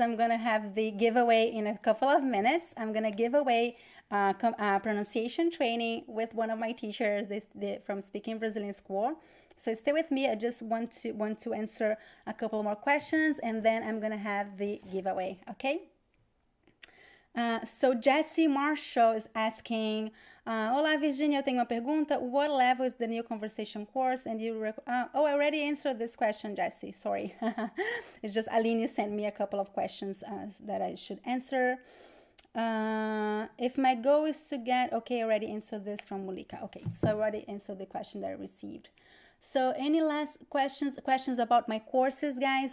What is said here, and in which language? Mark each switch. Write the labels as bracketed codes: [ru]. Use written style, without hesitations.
[en] I'm going to have the giveaway in a couple of minutes. I'm going to give away pronunciation training with one of my teachers from Speaking Brazilian School. So stay with me. I just want to answer a couple more questions, and then I'm going to have the giveaway, okay? So Jessie Marshall is asking, [pt] Olá, Virginia, eu tenho uma pergunta. [en] What level is the new conversation course? And I already answered this question, Jessie. Sorry. It's just Aline sent me a couple of questions that I should answer. If my goal is to get... Okay, I already answered this from Mulika. Okay, so I already answered the question that I received. So any last questions about my courses, guys?